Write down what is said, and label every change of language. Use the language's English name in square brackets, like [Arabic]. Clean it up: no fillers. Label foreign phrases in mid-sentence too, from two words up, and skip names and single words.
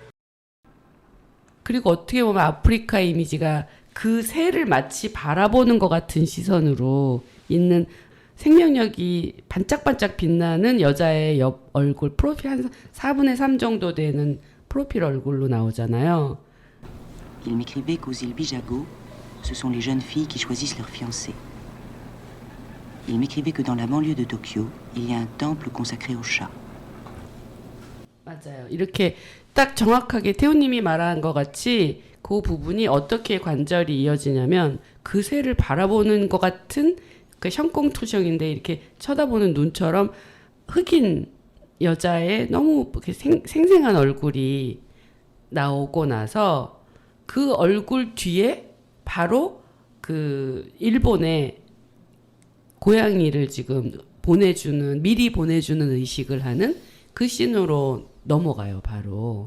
[Korean] 그리고 어떻게 보면 아프리카 이미지가 그 새를 마치 바라보는 것 같은 시선으로 있는, 생명력이 반짝반짝 빛나는 여자의 옆 얼굴, 프로필 한 4분의 3 정도 되는 프로필 얼굴로 나오잖아요. [French] Il m'écrivait qu'aux îles Bijago, ce sont les jeunes filles qui choisissent leurs fiancés. Il m'écrivait que dans la banlieue de Tokyo, il y a un temple consacré aux chats. [Korean] 맞아요. 이렇게 딱 정확하게 태우님이 말한 것 같이 그 부분이 어떻게 관절이 이어지냐면, 그 새를 바라보는 것 같은 그 션꽁투성인데 이렇게 쳐다보는 눈처럼 흑인 여자의 너무 생생한 얼굴이 나오고 나서 그 얼굴 뒤에 바로 그 일본의 고양이를 지금 미리 보내주는 의식을 하는 그 씬으로 넘어가요, 바로.